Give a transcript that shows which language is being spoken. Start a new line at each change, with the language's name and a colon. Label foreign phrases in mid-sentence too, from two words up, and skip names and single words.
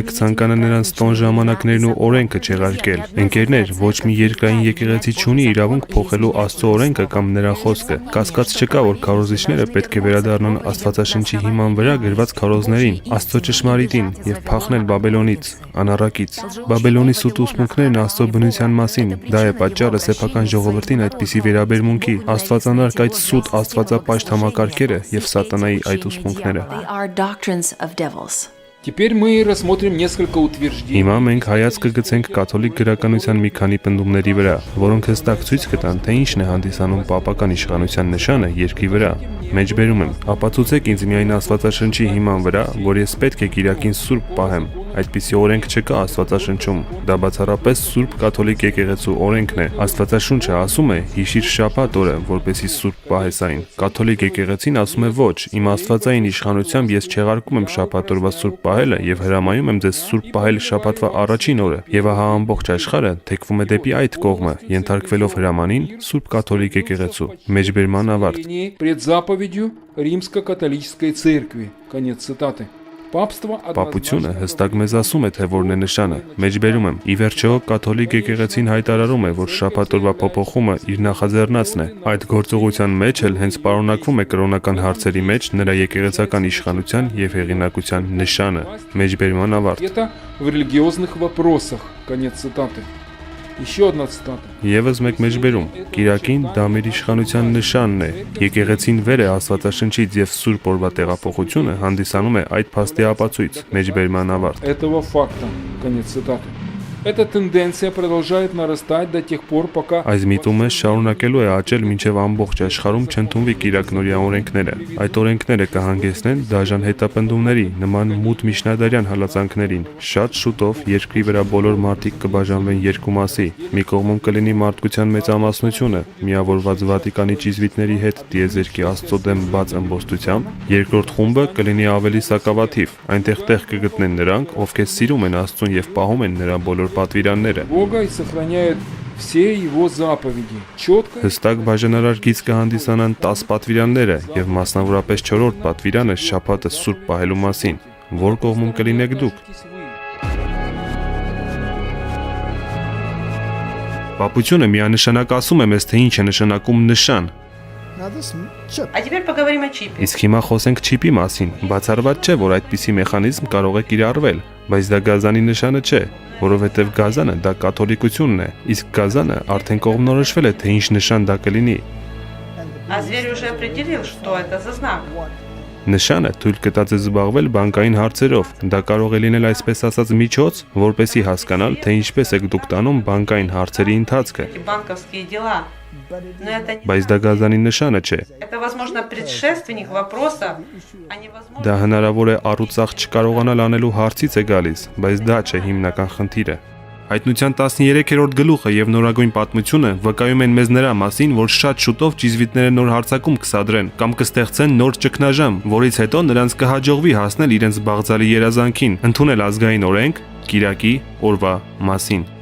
Armenian: կցանկանա նրանց տոն ժամանակներն ու օրենքը չեղարկել։ Ընկերներ, ոչ մի երկրային եկեղեցի չունի իրավունք փոխելու Աստծո օրենքը կամ նրա խոսքը։ Կասկած չկա, որ քարոզիչները պետք է վերադառնան Աստվածաշնչի հիման վրա գրված քարոզներին, Աստծո ճշմարիտին եւ փախնել Բաբելոնից, անառակից։ Բաբելոնի սուտ ուսմունքներն Աստծո բնության մասին, դա է պատճառը սեփական ժողովրդին այդպիսի վերաբերմունքի, աստվածանարկ այդ սուտ աստվածապաշտ համակարգերը եւ սատանայի այդ ուսմունքները։
Russian: Теперь мы рассмотрим несколько утверждений.
Armenian: Հիմա մենք հայացք կգցենք կաթոլիկ գրականության մի քանի պնդումների վրա, որոնք հստակ ցույց կտան, թե ինչն է հանդիսանում պապական իշխանության նշանը երկրի վրա։ Մեջբերում եմ, ապացուցեք ինձ միայն Աստվածաշնչի հիման վրա, որ ես պետք է Կիրակին սուրբ պահեմ։ Այդպիսի օրենք չկա Աստվածաշնչում։ Դա բացառապես Սուրբ կաթոլիկ եկեղեցու օրենքն է։ Աստվածաշունչը ասում է՝ հիշիր շաբաթ օրը, որպեսզի սուրբ պահես այն։ Կաթոլիկ եկեղեցին ասում է՝ ոչ, իմ աստվածային իշխանությամբ ես չեղարկում եմ շաբաթ օրվա սուրբ պահելը եւ հրամայում եմ ձեզ սուրբ պահել շաբաթվա առաջին օրը։ Եվ ահա ամբողջ աշխարհը թեքվում է դեպի այդ կողմը, ենթարկվելով հրամանին Սուրբ կաթոլիկ եկեղեցու։ Մեջբերման ավարտ։
Russian: Пред заповедью Римско-католической церкви. Конец цитаты.
Armenian: Պապությունը հստակ մեզ ասում է, թե որն է նշանը։ Մեջբերում եմ, ի վերջո կաթոլիկ եկեղեցին հայտարարում է, որ շաբաթ օրվա փոփոխումը իր նախաձեռնածն է։ Այդ գործողության մեջ էլ հենց պարունակվում է կրոնական հարցերի մեջ նրա եկեղեցական իշխանության եւ հեղինակության նշանը։ Մեջբերման ավարտ։
Russian: Это в религиозных вопросах. Конец цитаты. Еще одна цитата.
Armenian: Եվս մեկ մեջբերում, Կիրակին դա մեր իշխանության նշանն է։ Եկեղեցին վեր է Աստվածաշնչից եւ Սուրբ օրվա տեղափոխությունը հանդիսանում է այդ փաստի ապացույց։ Մեջբերման ավարտ։
Russian: Этого факта. Конец цитаты. Эта тенденция продолжает нарастать до тех пор, пока
Armenian: Այս միտումը շարունակելու է աճել մինչև ամբողջ աշխարհում չընդունվի կիրակնորյա օրենքները։ Այդ օրենքները կհանգեցնեն դաժան հետապնդումների, նման մութ միջնադարյան հալածանքներին։ Շատ շուտով երկրի վրա բոլոր մարդիկ կբաժանվեն երկու մասի։ Մի կողմում կլինի մարդկության մեծամասնությունը, միավորված Վատիկանի ճիզվիտների հետ տիեզերքի Աստծո դեմ բաց ըմբոստությամբ, երկրորդ խումբը կլինի ավելի սակավաթիվ։ Այնտեղ տեղ կգտնեն նրանք, ովքեր սիրում են Աստծուն եւ պահում են նրա բոլոր պատվիրանները։
Russian: Бога и сохраняет все его заповеди. Четко.
Armenian: Հստակ բաժանարար գիծ կհանդիսանան 10 պատվիրանները եւ մասնավորապես 4-րդ պատվիրանը շաբաթը սուրբ պահելու մասին։ Որ կողմում կլինեք դուք։ Պապությունը միանշանակ ասում է մեզ, թե ինչ է նշանակում նշան։
Russian: А теперь поговорим о чипе.
Armenian: Իսկ հիմա խոսենք չիպի մասին։ Բացառված չէ, որ այդպիսի մեխանիզմ կարող է կիրառվել, բայց դա գազանի նշանը չէ, որովհետև գազանը դա կաթոլիկությունն է, իսկ գազանը արդեն կողմնորոշվել է, թե ինչ նշան դա կլինի։
Russian: А зверь уже определил, что это за знак.
Armenian: Նշանը թույլ կտած է զբաղվել բանկային հարցերով։ Դա կարող է լինել այսպես ասած միջոց, որպեսզի հասկանալ, թե ինչպես եք դուք տանում բանկային հարցերի ընթացքը։
Russian: Эти банковские дела. Но это
Armenian: Բայց դա գազանի նշանը չէ։
Russian: это, возможно, предшественник вопроса, а не возможно.
Armenian: Դա հնարավոր է առուցաղ չկարողանալ անելու հարցից է գալիս, բայց դա չէ հիմնական խնդիրը։ Հայտնության 13-րդ գլուխը եւ նորագույն պատմությունը վկայում են մեզ նրա մասին, որ շատ շուտով ճիզվիտները նոր հարձակում կսադրեն կամ կստեղծեն նոր ճգնաժամ, որից հետո նրանց կհաջողվի հասնել իրենց բաղձալի երազանքին, ընդունել ազգային օրենք, կիրակի օրվա մասին։